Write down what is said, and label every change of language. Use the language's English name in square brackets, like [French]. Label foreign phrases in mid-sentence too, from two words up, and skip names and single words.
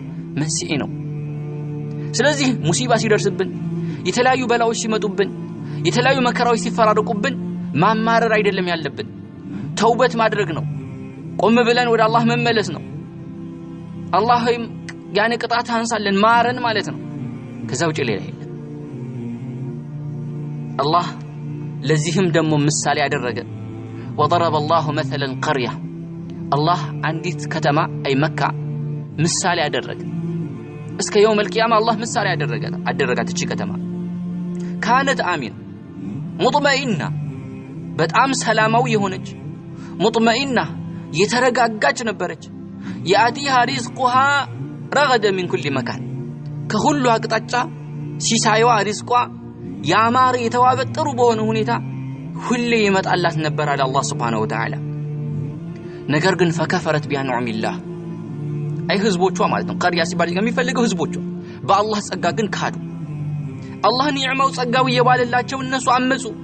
[Amharic] መንስኤ ነው። ስለዚህ ሙሲባ ሲደርስብን፣ የተለያዩ በላዎች ሲመጡብን፣ የተለያዩ መከራዎች ሲፈራረቁብን ማማረር አይደለም ያለብን፣ ተውበት ማድረግ ነው። ቆም ብለን ወደ አላህ መመለስ ነው። አላህ ቅጣት አንሳለን ማረን ማለት ነው። ከዛ ውጪ ሌላ የለም። አላህ ለዚህም ደግሞ ምሳሌ ያደረገ [Arabic] وضرب الله مثلا قرية الله [Amharic] አንዲት ከተማ አይ መካ ምሳሌ ያደረገ እስከ [Arabic] يوم القيامة [Amharic] الله ምሳሌ ያደረጋት እቺ ከተማ [Arabic] كانت آمنة مطمئنة [Amharic] በጣም ሰላማዊ የሆነች مطمئنة የተረጋጋች ነበረች። [Arabic] يأتيها رزقها رغدا من كل مكان [Amharic] ከሁሉ አቅጣጫ ሲሳይዋ ሪዝቋ ያማረ የተዋበ ጥሩ በሆነ ሁኔታ ሁሌ ይመጣላት ነበር አለ አላህ [Arabic] سبحانه وتعالى። [Amharic] ነገር ግን [Arabic] فكفرت بأنعم الله [Amharic] አይ ህዝቦቿ ማለት ነው። ቀርያ ሲባል የሚፈልገው ህዝቦቿ በአላህ ጸጋ ግን ካዱ። አላህ ኒዕማው ጸጋው እየባለላቸው እነሱ አመጹ፣